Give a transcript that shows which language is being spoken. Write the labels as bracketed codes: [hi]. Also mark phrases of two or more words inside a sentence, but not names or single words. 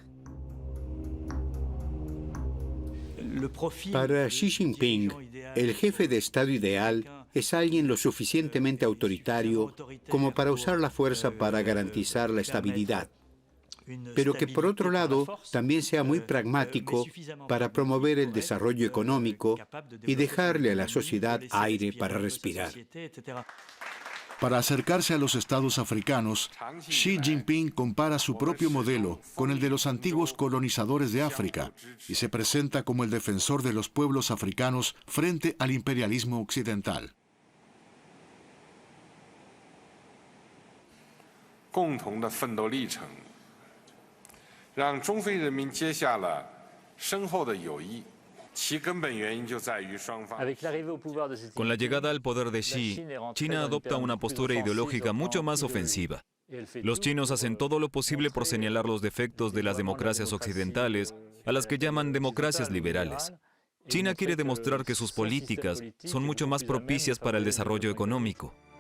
[es] Para Xi Jinping, el jefe de Estado ideal es alguien lo suficientemente autoritario como para usar la fuerza para garantizar la estabilidad, pero que por otro lado también sea muy pragmático para promover el desarrollo económico y dejarle a la sociedad aire para respirar. Para acercarse a los estados africanos, Xi Jinping compara su propio modelo con el de los antiguos colonizadores de África y se presenta como el defensor de los pueblos africanos frente al imperialismo occidental. [zh] 共同的奋斗历程，让中非人民结下了深厚的友谊。其根本原因就在于双方。 [es] Con la llegada al poder de Xi, China adopta una postura ideológica mucho más ofensiva. Los chinos hacen todo lo posible por señalar los defectos de las democracias occidentales, a las que llaman democracias liberales. China quiere demostrar que sus políticas son mucho más propicias para el desarrollo económico.